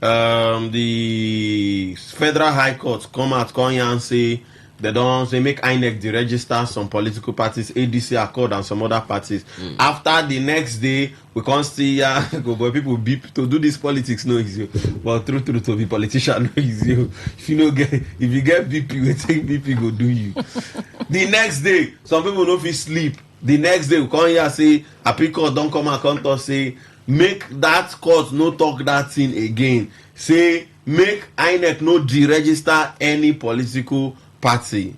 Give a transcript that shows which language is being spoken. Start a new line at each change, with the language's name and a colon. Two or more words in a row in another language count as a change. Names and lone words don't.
Nigerian Pidgin: The Federal High Court come here and say they make INEC deregister some political parties, ADC, Accord, and some other parties. After the next day, we can't see people beep to do this politics no easy. But true to be politician no easy. If you get BP, we take BP go do you. The next day, some people no fit sleep. The next day, we come here say appeal court don't come and come to say make that court no talk that thing again. Say make INEC no deregister any political party.